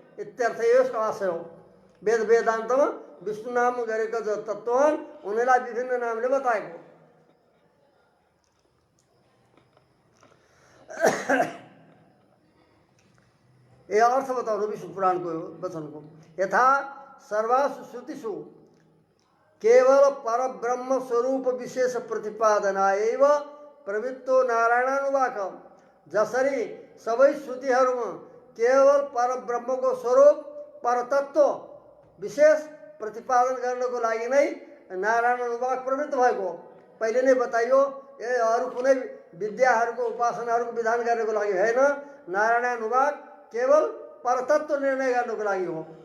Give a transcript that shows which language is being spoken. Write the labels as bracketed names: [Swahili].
[Nepali] इत्यर्थ यसको आशय हो। वेद वेदान्तमा विष्णु नाम गरेका जो तत्त्व हुन् उनीलाई विभिन्न नामले बताएको। ये अर्थ बताउनु विष्णु पुराणको वचनको। [Sanskrit] यथा सर्वासु श्रुतिषु केवल परब्रह्म स्वरूप विशेष प्रतिपादनाएव प्रवृत्तो नारायणानुवाक। [Nepali] जसरी सबै श्रुतिहरूमा केवल परब्रह्मको स्वरूप परतत्व विशेष प्रतिपादन गर्नको लागि नै नारायण अनुवाक प्रवृत्त भएको। पहिले नै बताइयो, यो अरू कुनै विद्याहरूको उपासनाहरूको विधान गर्नको लागि होइन, नारायण अनुवाक केवल परतत्व निर्णय गर्नको लागि हो।